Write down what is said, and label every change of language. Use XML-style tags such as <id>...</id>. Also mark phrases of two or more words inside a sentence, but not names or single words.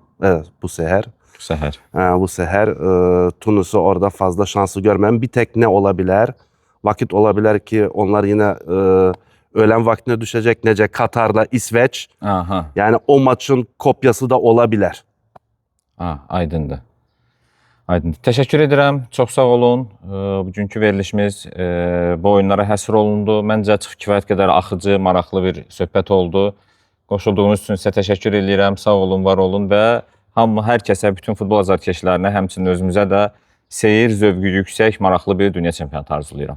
<tr>Evet, bu seher.</tr> <az>Səhər.</az> <tr>Bu seher Tunus'u orada fazla şansı görmem. Bir tek ne olabilir? Vakit olabilir ki onlar yine öğlen vaktine düşecek. Nece Katar'la İsveç. Aha. Yani o maçın kopyası da olabilir.</tr> <az>Aydındır. Aydındır. Təşəkkür edirəm. Çox sağ olun. Bugünkü verilişimiz bu oyunlara həsr olundu. Məncə çox kifayət qədər axıcı, maraqlı bir söhbət oldu. Qoşulduğunuz üçün sizə təşəkkür edirəm. Sağ olun, var olun və hər kəsə, bütün futbol azarkeşlərinə, həmçinin özümüzə də seyir zövqü yüksək, maraqlı bir dünya çempionatı arzulayıram.</az>